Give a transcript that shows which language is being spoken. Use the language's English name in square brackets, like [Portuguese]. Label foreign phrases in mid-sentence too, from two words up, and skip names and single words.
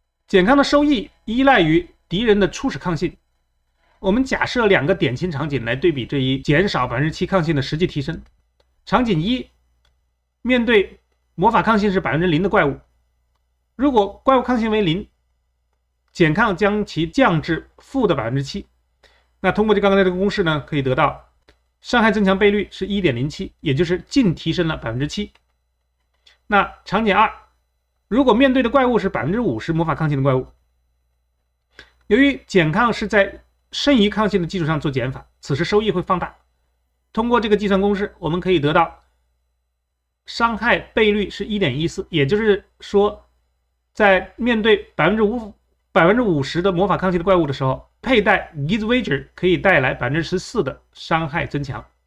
[Chinese] 減抗的收益依賴於敵人的初始抗性。我們假設兩個典型場景來對比這一減少7%抗性的實際提升。場景一，面對魔法抗性是0%的怪物，如果怪物抗性為0，減抗將其降至負的7%。那通過剛才這個公式呢，可以得到傷害增強倍率是 1.07， 也就是淨提升了7%。那場景二，如果面对的怪物是50%魔法抗性的怪物，由於減抗是在剩余抗性的基礎上做減法，此時收益會放大。通過這個計算公式，我們可以得到傷害倍率是 1.14， 也就是說，在面對50%的魔法抗性的怪物的時候，佩戴 Gizwager 可以帶來14%的傷害增強。